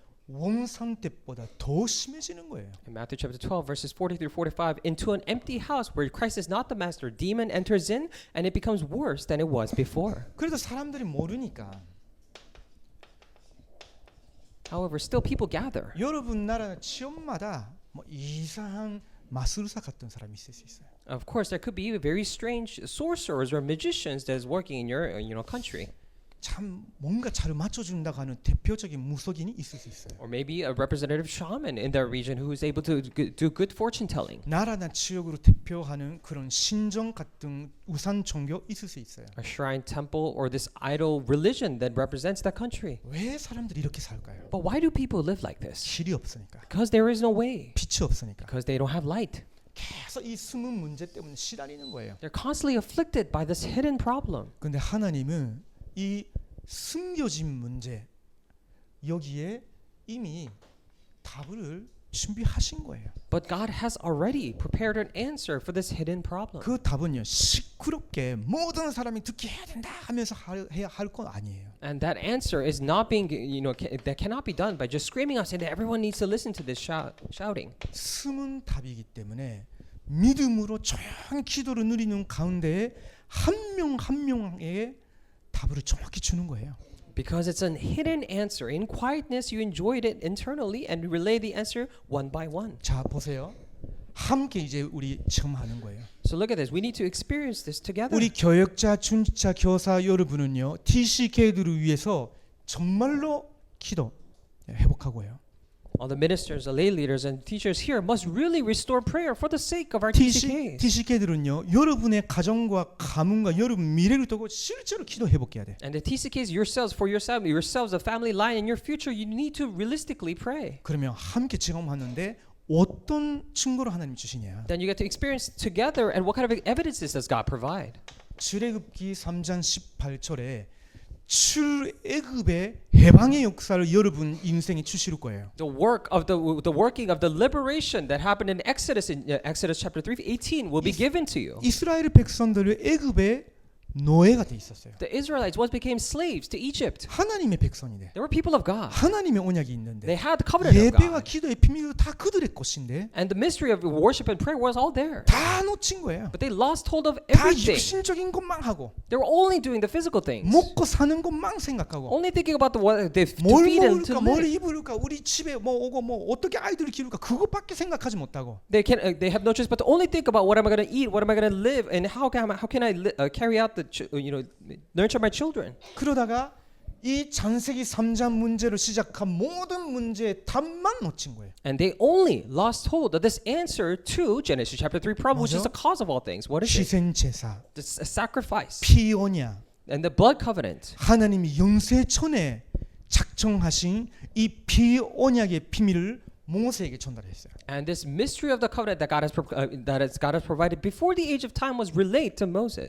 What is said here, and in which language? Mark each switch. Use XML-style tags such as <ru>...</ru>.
<ko>원산 때보다 더 심해지는 거예요.</ko> <en>In Matthew chapter 12 verses 40 through 45, into an empty house where Christ is not the master, demon enters in and it becomes worse than it was before.</en> <ko>그래도 사람들이 모르니까.</ko> <en>However, still people gather.</en> <ko>여러분 나라 지역마다 뭐 이상한 마술사 같은 사람이 있을 수 있어요.</ko> <en>Of course, there could be very strange sorcerers or magicians that is working in your country.</en> <ko>참 뭔가 잘 맞춰준다고 하는 대표적인 무속인이 있을 수 있어요.</ko> <en>Or maybe a representative shaman in their region who is able to do good fortune telling.</en> <ko>나라나 지역으로 대표하는 그런 신정 같은 우상 종교 있을 수 있어요.</ko> <en>A shrine temple or this idol religion that represents that country.</en> <ko>왜 사람들이 이렇게 살까요?</ko> <en>But why do people live like this?</en> <ko>길이 없으니까.</ko> <en>Because there is no way.</en> <ko>빛이 없으니까.</ko> <en>Because they don't have light.</en> <ko>계속 이 숨은 문제 때문에 시달리는 거예요.</ko> <en>They're constantly afflicted by this hidden problem.</en> <ko>근데 하나님은 이 숨겨진 문제 여기에 이미 답을 준비하신 거예요.</ko> <en>But God has already prepared an answer for this hidden problem.</en> <ko>그 답은요 시끄럽게 모든 사람이 듣게 해야 된다 하면서 해야 할 건 아니에요.</ko> <en>And that answer is not being, that cannot be done by just screaming out saying that everyone needs to listen to this shouting.</en> <ko>숨은 답이기 때문에 믿음으로 조용히 기도를 누리는 가운데 한 명 한 명에게 답을 정확히 주는 거예요.</ko> <en>Because it's a hidden answer. In quietness, you enjoyed it internally and relay the answer one by one.</en> <ko>자 보세요. 함께 이제 우리 지금 하는 거예요.</ko> <en>So look at this. We need to experience this together.</en> <ko>우리 교역자, 중직자, 교사 여러분은요. TCK들을 위해서 정말로 기도 회복하고요.</ko> <en>All the ministers, the lay leaders, and teachers here must really restore prayer for the sake of our TCKs.</en> <ko>TCK들은요. 여러분의 가정과 가문과 여러분 미래를 두고 실제로 기도 회복해야 돼.</ko> <en>And the TCKs yourselves, for yourselves, the family line, and your future, you need to realistically pray.</en> <ko>그러면 함께 경험하는데 어떤 증거를 하나님 주시냐?</ko> <en>Then you get to experience together, and what kind of evidences does God provide?</en> <ko>출애굽기 3장 18절에 출애굽의 해방의 역사를 여러분 인생에 주실 거예요.</ko> <en>The working of the liberation that happened in Exodus chapter 3:18 will be given to you.</en> <ko>이스라엘 백성들을 애굽에 노예가 돼 있었어요.</ko> <en>The Israelites once became slaves to Egypt.</en> <ko>하나님의 백성이 돼.</ko> <en>They were people of God.</en> <ko>하나님의 언약이</ko> <en>They</en> <ko>있는데</ko> <en>had the covenant of</en> <ko>예배와</ko> <en>God.</en> <ko>기도의 비밀도 다 그들의 것인데</ko> <en>And the mystery of worship and prayer was all there.</en> <ko>다 놓친 거예요.</ko> <en>But they lost hold of</en> <ko>다</ko> <en>everything.</en> <ko>육신적인 것만 하고</ko> <en>They were only doing the physical things.</en> <ko>먹고 사는 것만 생각하고</ko> <en>Only thinking about the what they to</en> <ko>뭘</ko> <en>feed and to</en> <ko>먹을까 뭘</ko> <en>live.</en> <ko>입을까 우리 집에 뭐 오고 뭐 어떻게 아이들을 기를까 그것밖에 생각하지 못하고</ko> <en>They have no choice but to only think about what am I going to eat, what am I going to live, and how can I carry out nurture my children.</en> <ko>그러다가 이 창세기 3장 문제로 시작한 모든 문제의 답만 놓친 거예요. And they only lost hold of this answer to Genesis chapter 3 problem, which is the cause of all things.</ko> <en>What is it?</en> <ko>희생 제사,</ko> <en>The sacrifice</en> <ko>피 언약,</ko> <en>and the blood covenant.</en> <ko>하나님이 영세천에 작정하신 이 피 언약의 비밀을 모세에게 전달했어요.</ko> <en>And this mystery of the covenant that God has provided before the age of time was relayed to Moses.</en>